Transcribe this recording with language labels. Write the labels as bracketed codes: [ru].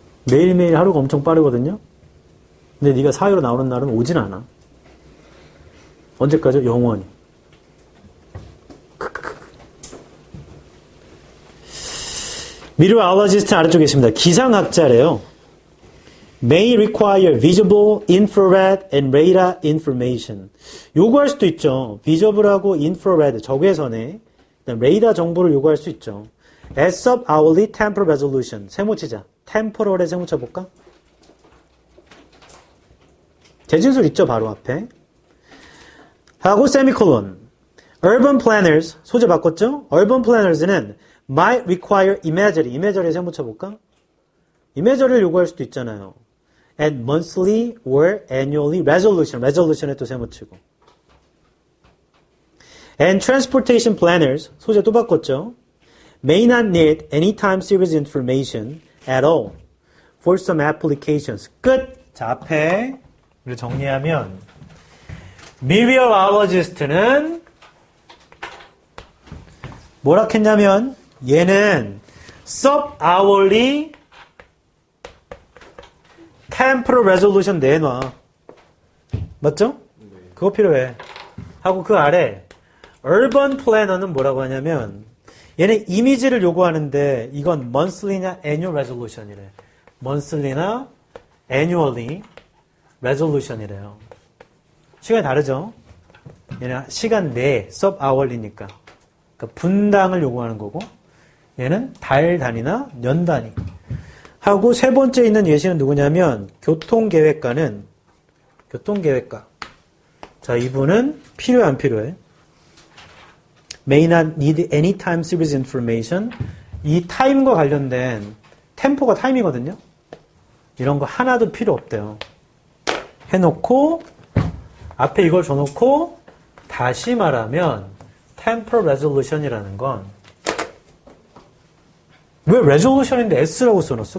[ko] 매일매일 하루가 엄청 빠르거든요. 근데 네가 사회로 나오는 날은 오진 않아. 언제까지? 영원히. 미디어올로지스트 아래쪽에 있습니다. 기상학자래요. [en] May require visible, infrared, and radar information. [ko] 요구할 수도 있죠. visible하고 infrared, 적외선에 레이더 정보를 요구할 수 있죠. [en] as sub hourly temporal resolution. [ko] 세모 치자. temporal에 세모 쳐볼까? 대진술 있죠, 바로 앞에. 하고 세미콜론. [en] urban planners [ko] 소재 바꿨죠? [en] urban planners는 might require imagery. [ko] imagery에 세모 쳐볼까? imagery를 요구할 수도 있잖아요. [en] and monthly or annually resolution. [ko] resolution에 또 세모 치고. [en] and transportation planners [ko] 소재 또 바꿨죠? [en] may not need any time series information at all for some applications. [ko] 끝! 자, 앞에 우리 정리하면 meteorologist는 뭐라 했냐면 얘는 [en] sub-hourly temporal resolution [ko] 내놔. 맞죠? 그거 필요해. 하고 그 아래 urban planner는 뭐라고 하냐면 얘는 이미지를 요구하는데 이건 monthly냐 annual resolution이래. monthly나 annually resolution이래요. 시간이 다르죠? 얘는 시간 내 sub-hourly니까. 그러니까 분당을 요구하는 거고 얘는 달 단위나 년 단위. 하고 세 번째 있는 예시는 누구냐면 교통계획가는 교통계획가. 자, 이분은 필요해 안 필요해? [en] may not need any time series information. [ko] 이 타임과 관련된 템포가 타임이거든요. 이런 거 하나도 필요 없대요. 해놓고 앞에 이걸 줘놓고 다시 말하면 temporal resolution이라는 건 왜 resolution인데 S라고 써놨어?